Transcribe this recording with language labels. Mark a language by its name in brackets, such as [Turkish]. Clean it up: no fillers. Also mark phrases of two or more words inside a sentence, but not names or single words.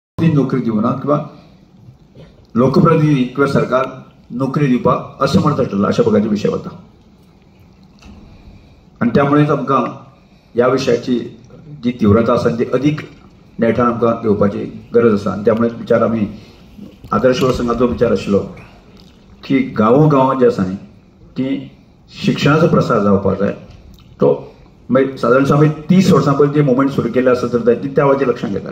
[Konkani] नोकरी दिवना किंवा लोकप्रतिनिधी किंवा सरकार नोकरी दिवपाक असमर्थ ठरला अशा प्रकारचे विषय होता. आणि त्यामुळेच आमकां ह्या विशयाची जी तीव्रता आसा ती अधिक नेटान आमकां घेवपाची गरज आसा. आणि त्यामुळे विचार आमी आदर्श संघाचो विचार आशिल्लो की गांवोगांवांत जे आसा न्ही की शिक्षणाचो प्रसार जावपाक जाय. तो मागीर सादारणशा आमी 30 वर्सां पयलीं जे मुवमेंट सुरू केले आसा तर ती त्या वेळाचेर लक्षांत घेताले.